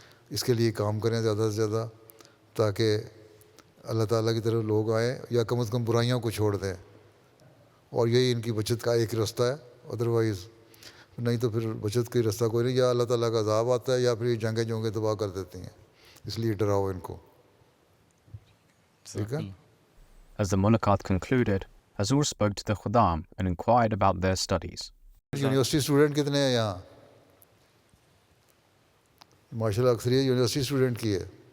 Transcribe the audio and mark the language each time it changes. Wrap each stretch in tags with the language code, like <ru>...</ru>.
<ur>اس کے لیے کام کریں زیادہ سے زیادہ تاکہ اللہ تعالیٰ کی طرف لوگ آئیں, یا کم از کم برائیوں کو چھوڑ دیں, اور یہی ان کی بچت کا ایک رستہ ہے. ادروائز نہیں تو پھر بچت کا رستہ کوئی نہیں, یا اللہ تعالیٰ کا عذاب آتا ہے یا پھر جنگیں جونگیں تباہ کر دیتی ہیں. اس لیے ڈراؤ ان کو. ٹھیک ہے.</ur> <en>As the Mulaqat concluded, Hazur spoke to the Khuddam and inquired about their studies.</en> <ur>University student کتنے ہیں یہاں؟ ماشاء اللہ اکثریت یونیورسٹی اسٹوڈنٹ کی ہے,</ur>